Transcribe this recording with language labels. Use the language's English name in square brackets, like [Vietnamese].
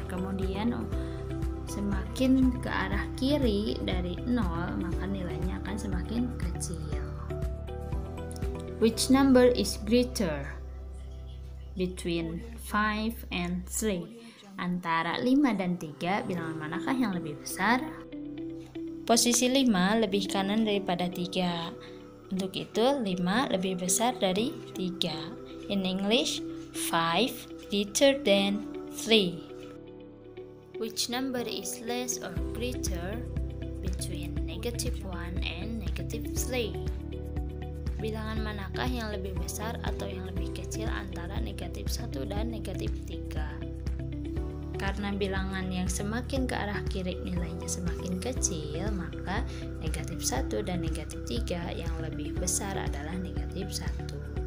[Indonesian] Kemudian semakin ke arah kiri dari 0, maka nilainya akan semakin kecil. [English] Which number is greater between 5 and 3? [Indonesian] Antara 5 dan 3, bilangan manakah yang lebih besar? Posisi 5 lebih kanan daripada 3. Untuk itu 5 lebih besar dari 3. [English] In English, 5 greater than 3. Which number is less or greater between -1 and -3? [Indonesian] Bilangan manakah yang lebih besar atau yang lebih kecil antara -1 dan -3? Karena bilangan yang semakin ke arah kiri nilainya semakin kecil, maka -1 dan -3 yang lebih besar adalah -1.